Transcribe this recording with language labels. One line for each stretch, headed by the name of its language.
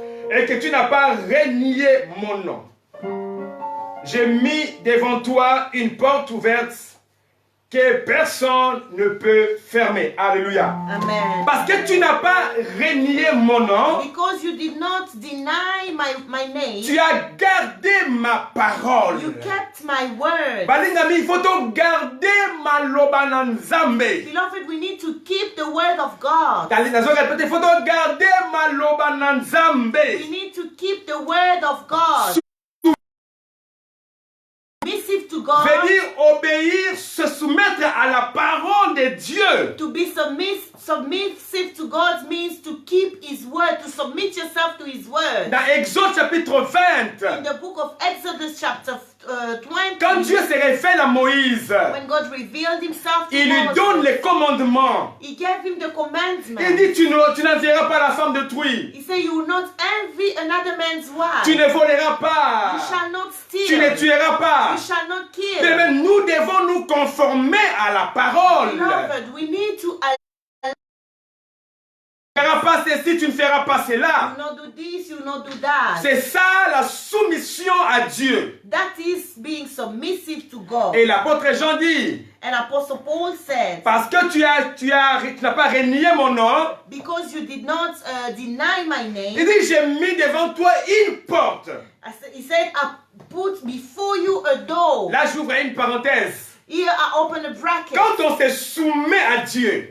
French: Et que tu n'as pas renié mon nom. J'ai mis devant toi une porte ouverte que personne ne peut fermer. Alléluia.
English: Amen.
French: Parce que tu n'as pas renié mon nom,
English: Because you did not deny my name,
French: tu as gardé ma parole.
English: you kept my word.
Lingala: Balingami,
French: il faut donc garder
Lingala: ma loba na Nzambe.
English: Beloved, we need to keep the word of God.
French: Il faut donc garder
Lingala: ma loba na
English: We
Lingala: Nzambe.
English: need to keep the word of God. Submissive to God.
French: Veut dire obéir, se soumettre à la parole de Dieu.
English: To be submissive to God means to keep His word, to submit yourself to His word.
French: Dans Exode chapitre 20,
English: In the book of Exodus chapter 20,
French: quand Dieu se révèle à Moïse,
English: when God revealed Himself to
French: il lui donne
English: Moses,
French: les commandements.
English: He gave him the
French: Il
English: commandment.
French: dit, tu n'envieras pas la femme d'autrui.
English: He said, you will not envy another man's wife.
French: Tu ne voleras
English: You
French: pas.
English: shall not
French: Tu ne tueras pas.
English: You shall not kill.
French: Mais nous devons nous conformer à la parole.
English: Beloved, we need to
French: Tu ne feras pas ceci, tu ne feras pas cela.
English: you not do this, you not do that.
French: C'est ça la soumission à Dieu.
English: That is being submissive to God.
French: Et l'apôtre Jean dit,
English: And Apostle Paul said,
French: parce que tu n'as pas renié mon nom,
English: because you did not deny my
French: il
English: name,
French: dit, j'ai mis devant toi une porte.
English: he said, I put before you a door.
French: Là, j'ouvre une parenthèse.
English: Here I open a bracket.
French: Quand on se soumet à Dieu,